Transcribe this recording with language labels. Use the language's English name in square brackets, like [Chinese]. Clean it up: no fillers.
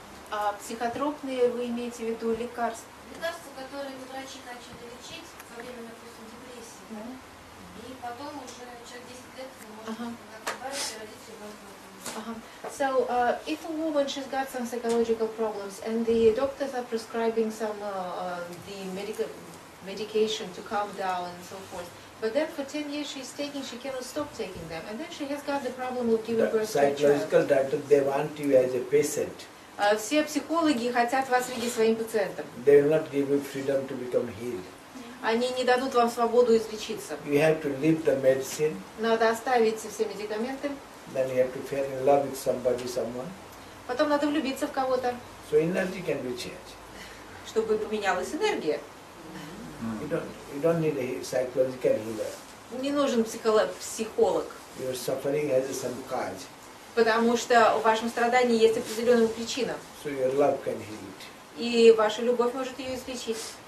[Russian] А психотропные вы имеете в виду лекарства? Лекарства, которые врачи начали лечить во время, допустим, депрессии. И потом уже через 10 лет вы можете избавиться и родить ребенка. [English] So, if a woman, she's got some psychological problems and the doctors are prescribing some the medication to calm down and so forth, but then for 10 years she's taking, she cannot stop taking them, and then she has got the problem of giving birth to a child. Psychological doctor, they want you as a patient. [Russian] Все психологи хотят вас видеть своим пациентом. [English] They will not give you freedom to become healed. [Russian] Они не дадут вам свободу излечиться. [English] You have to leave the medicine. [Russian] Надо оставить все медикаменты. [English] Then you have to fall in love with somebody, someone. [Russian] Потом надо влюбиться в кого-то. [English] So energy can be changed. [Russian] Чтобы поменялась энергия. [English] You don't need a psychological healer. [Russian] Не нужен психолог. [English] Your suffering has some cause. [Russian] Потому что в вашем страдании есть определенная причина. [English] So your love can heal it. [Russian] И ваша любовь может ее излечить.